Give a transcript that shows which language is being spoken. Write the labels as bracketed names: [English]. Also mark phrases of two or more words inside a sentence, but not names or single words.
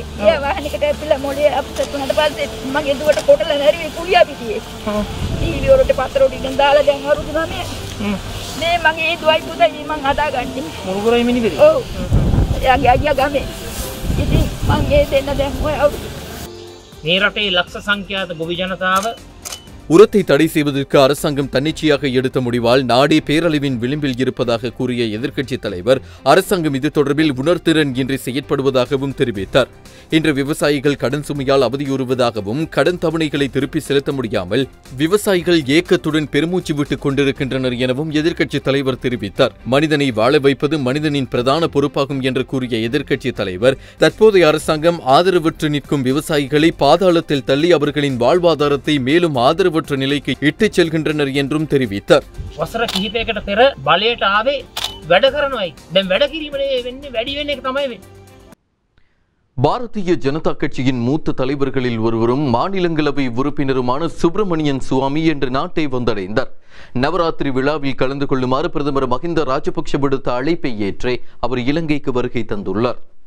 [Sinhala] ඒ වාහනයකට ඇවිල්ලා මොලේ අප්සෙට් වුණාට පස්සේ මගේ දුවට කොටලා නැරිවේ කුලියා පිටියේ. ටීවී වලට පතර උඩින් දාලා දැන් අවුරුදු 9. මේ මගේ දුවයි පුතයි මං හදාගන්නේ. මුරුගුරයි මිනිබිරි. ඔව්. එයාගේ අයියා ගමේ. ඉතින් මං ඒ දෙන්න දැන් ඔය අවුරුදු මේ රටේ ලක්ෂ සංඛ්‍යාත ගොවි ජනතාව [Tamil] உரத்தை தடை செய்வதற்கு அரசாங்கம் தன்னிச்சையாக எடுத்த முடிவால் நாடே பேரழிவின் விளிம்பில் இருப்பதாக கூறிய எதிர்க்கட்சித் தலைவர் அரசாங்கம் இது தொடர்பில் உணர்திறன் இன்றி செயற்படுவதாகவும் தெரிவித்தார். இன்று விவசாயிகள் கடன் சுமையால் அவதியுறுவதாகவும் கடன் தவணைகளை திருப்பி செலுத்த முடியாமல் விவசாயிகள் ஏக்கத்துடன் பெருமூச்சு விட்டுக் கொண்டிருக்கின்றனர் எனவும் எதிர்க்கட்சித் தலைவர் தெரிவித்தார். மனிதனை வாழ வைப்பது மனிதனின் பிரதான பொறுப்பாகும் என்று கூறிய எதிர்க்கட்சித் தலைவர் தற்போதைய அரசாங்கம் ஆதரவற்று நிற்கும் விவசாயிகளை பாதாளத்தில் தள்ளி அவர்களின் வாழ்வாதாரத்தை மேலும் ஆதரவற்ற நிலைக்கு இட்டுச் செல்கின்றனர் என்றும் தெரிவித்தார். [Sinhala] වසර කිහිපයකට පෙර බලයට ආවේ වැඩ කරනවායි. දැන් වැඩ කිරීමනේ වෙන්නේ වැඩි වෙන එක තමයි වෙන්නේ. [Tamil] பாரதிய ஜனதா கட்சியின் மூத்த தலைவர்களில் ஒருவரும் மாநிலங்களவை உறுப்பினருமான சுப்பிரமணியன் சுவாமி இன்று நாட்டை வந்தடைந்தார். நவராத்திரி விழாவில் கலந்து கொள்ளுமாறு பிரதமர் மஹிந்த ராஜபக்ஷ விடுத்த அழைப்பை ஏற்றே அவர் இலங்கைக்கு வருகை தந்துள்ளார்.